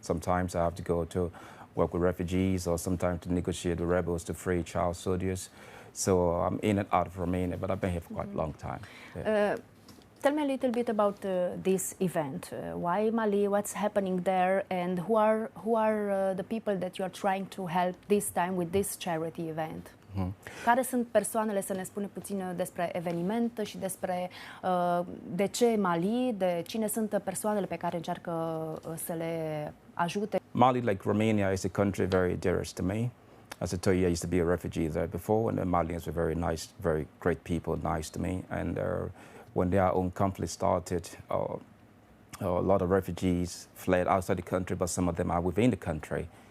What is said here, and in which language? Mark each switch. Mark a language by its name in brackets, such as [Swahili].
[English] Sometimes I have to go to work with refugees or sometimes to negotiate with rebels to free child soldiers. So I'm in and out of Romania, but I've been here for quite a long time. Yeah. Tell me a little bit about this event. Why Mali? What's happening there? And who are the people that you are trying to help this time with this charity event? [Romanian] Care sunt persoanele, să ne spune puțin despre eveniment și despre de ce Mali, de cine sunt persoanele pe care încearcă să le ajute? [English] Mali, like Romania, is a country very dearest to me. As I told you, I used to be a refugee there before, and the Malians were very nice, very great people, nice to me. And when their own conflict started, a lot of refugees fled outside the country, but some of them are within the country.